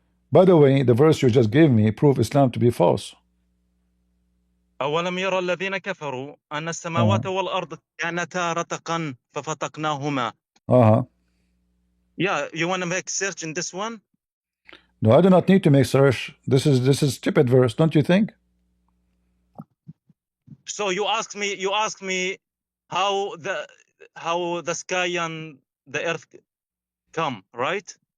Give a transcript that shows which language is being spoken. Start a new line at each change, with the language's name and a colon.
English: By the way, the verse you just gave me prove Islam to be false.
Arabic: أولم يرى الذين كفروا أن السماوات والأرض كانتا رتقا ففتقناهما.
English: Yeah, you want to make search in this one? No, I do not need to make search. This is stupid verse, don't you think? So you ask me how the sky and the earth come, right?